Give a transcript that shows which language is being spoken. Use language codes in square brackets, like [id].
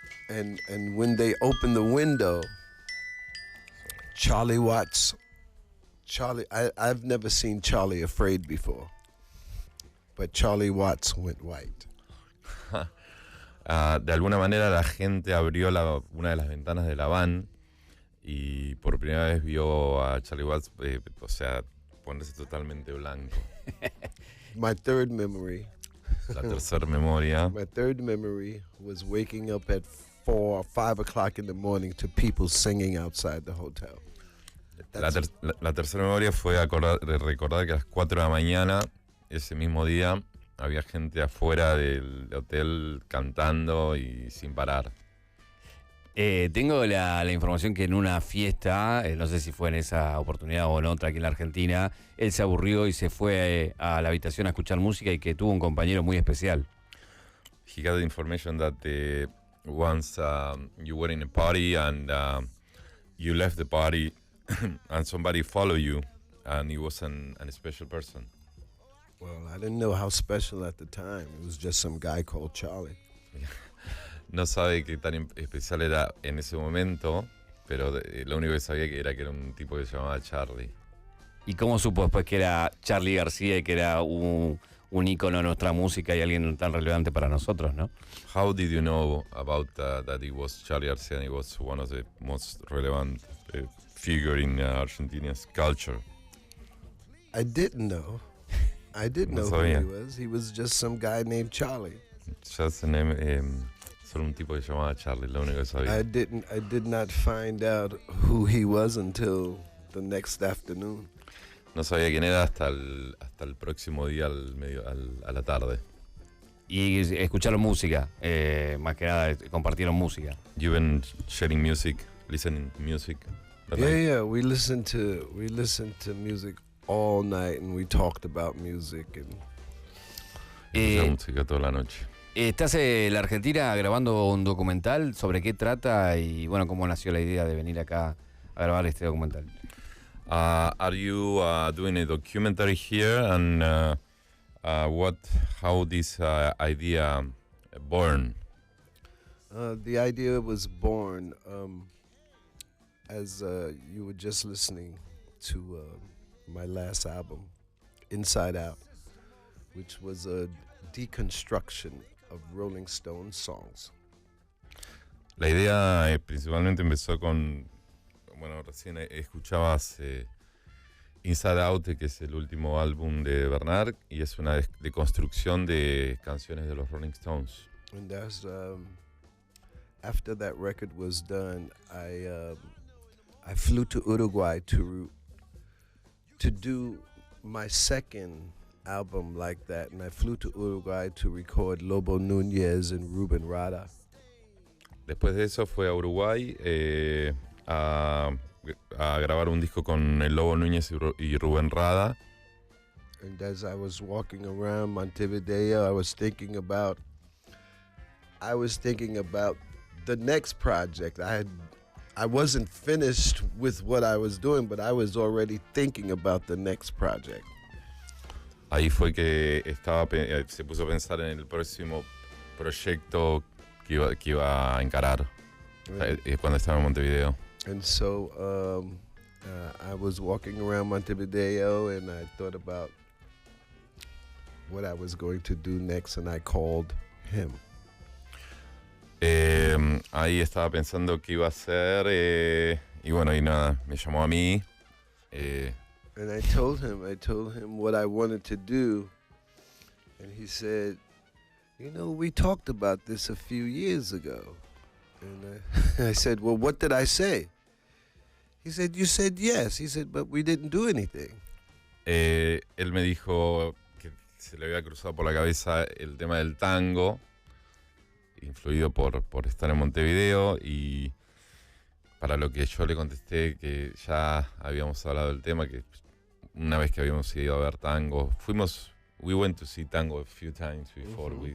[en] And when they opened the window, Charlie Watts, I've never seen Charlie afraid before, but Charlie Watts went white. [es] De alguna manera la gente abrió una de las ventanas de la van y por primera vez vio a Charlie Watts, o sea, ponerse totalmente blanco. [en] My third memory. [es] La tercera memoria. [en] My third memory was waking up at 4 or 5 o'clock in the morning to people singing outside the hotel. [es] La tercera memoria fue recordar que a las 4 de la mañana, ese mismo día, había gente afuera del hotel cantando y sin parar. Tengo la información que en una fiesta, no sé si fue en esa oportunidad o en otra aquí en la Argentina, él se aburrió y se fue a la habitación a escuchar música y que tuvo un compañero muy especial. [en] He got the information that once you were in a party and you left the party and somebody followed you and he was a special person. Well, I didn't know how special at the time. It was just some guy called Charlie. [es] No sabe qué tan especial era en ese momento, pero lo único que sabía que era un tipo que se llamaba Charlie. ¿Y cómo supo después que era Charlie García y que era un ícono de nuestra música y alguien tan relevante para nosotros, no? [en] How did you know about that it was Charlie García and he was one of the most relevant figure in Argentina's culture? I didn't know. I didn't know who he was. He was just some guy named Charlie. [es] Just the name, solo un tipo que se llamaba Charlie, lo único que sabía. [en] I did not find out who he was until the next afternoon. [es] No sabía quién era hasta el próximo día a la tarde. Y escucharon música, más que nada compartieron música. [en] You've been sharing music, listening to music. Yeah, we listened to music all night and we talked about music and [es] música toda la noche. Estás en la Argentina grabando un documental. ¿Sobre qué trata? Y bueno, ¿cómo nació la idea de venir acá a grabar este documental? [en] Are you doing a documentary here? And how this idea born? The idea was born as you were just listening to my last album, Inside Out, which was a deconstruction of Rolling Stones songs. [es] La idea principalmente empezó con, bueno, recién escuchabas Inside Out, que es el último álbum de Bernard, y es una deconstrucción de canciones de los Rolling Stones. [en] And that's, after that record was done, I flew to Uruguay to do my second album like that, and I flew to Uruguay to record Lobo Núñez and Ruben Rada. [es] Después de eso fue a Uruguay a grabar un disco con el Lobo Núñez y Rubén Rada. [en] And as I was walking around Montevideo, I was thinking about the next project. I wasn't finished with what I was doing, but I was already thinking about the next project. [es] Ahí fue que se puso a pensar en el próximo proyecto que iba a encarar, cuando estaba en Montevideo. [en] And so I was walking around Montevideo and I thought about what I was going to do next, and I called him. [es] Ahí estaba pensando qué iba a hacer y bueno, y nada, me llamó a mí. [en] And I told him what I wanted to do. And he said, you know, we talked about this a few years ago. And I said, well, what did I say? He said, you said yes. He said, but we didn't do anything. [es] Él me dijo que se le había cruzado por la cabeza el tema del tango, influido por estar en Montevideo, y para lo que yo le contesté que ya habíamos hablado del tema, que una vez que habíamos ido a ver tango, we went to see tango a few times before